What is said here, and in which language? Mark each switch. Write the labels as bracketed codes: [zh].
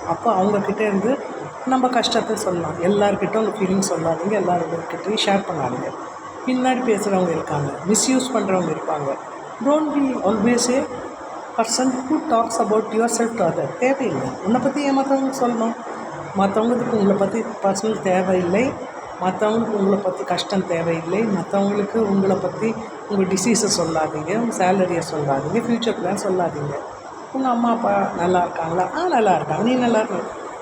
[ta] அப்போ அவங்கக்கிட்டே இருந்து நம்ம கஷ்டத்தை சொல்லலாம். எல்லாருக்கிட்ட உங்கள் ஃபீலிங் சொல்லாதீங்க, எல்லாருக்கிட்டையும் ஷேர் பண்ணாதீங்க. பின்னாடி பேசுகிறவங்க இருக்காங்க, மிஸ்யூஸ் பண்ணுறவங்க இருப்பாங்க. [en] Don't be always a person who talks about yourself to others. [ta] தேவையில்லை. உன்னை பற்றி ஏன் மற்றவங்களுக்கு சொல்லணும்? மற்றவங்களுக்கு உங்களை பற்றி பர்சனல் தேவையில்லை, மற்றவங்களுக்கு உங்களை பற்றி கஷ்டம் தேவையில்லை, மற்றவங்களுக்கு உங்களை பற்றி உங்கள் டிசீஸை சொல்லாதீங்க, உங்கள் சேலரியை சொல்லாதீங்க, ஃப்யூச்சர் பிளான் சொல்லாதீங்க. உங்கள் அம்மா அப்பா நல்லா இருக்காங்களா? நல்லா இருக்காங்க, நீ நல்லா இருக்க.